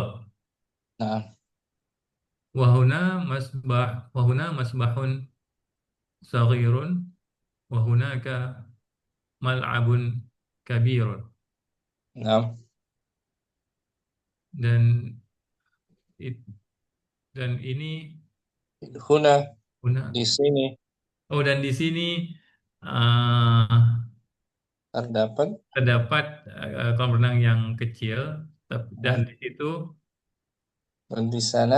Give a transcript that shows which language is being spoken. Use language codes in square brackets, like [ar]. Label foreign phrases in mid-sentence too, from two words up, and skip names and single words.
[id] Nah, [ar] وهنا مسبح صغير وهناك ملعب كبير. [id] nah, Dan it- dan ini huna guna. di sini Oh, dan di sini uh, terdapat terdapat kolam renang yang kecil, dan nah, di situ dan di sana